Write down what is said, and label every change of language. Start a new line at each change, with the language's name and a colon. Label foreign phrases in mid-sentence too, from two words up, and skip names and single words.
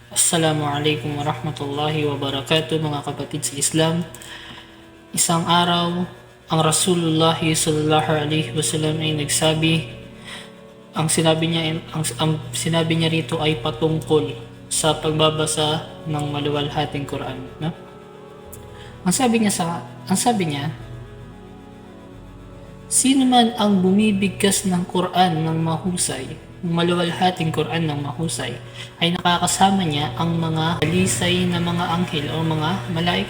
Arabic: السلام عليكم ورحمة الله وبركاته
Filipino: mga kapatid sa Islam. Isang araw, ang Rasulullah
Arabic: صلى الله عليه وسلم
Filipino: ay nagsabi, ang sinabi niya rito ay patungkol sa pagbabasa ng maluwalhating Quran, no? Ang sabi niya, sino man ang bumibigkas ng Quran ng mahusay, maluwalhating Quran ng mahusay, ay nakakasama niya ang mga dalisay na mga anghel o mga malaika.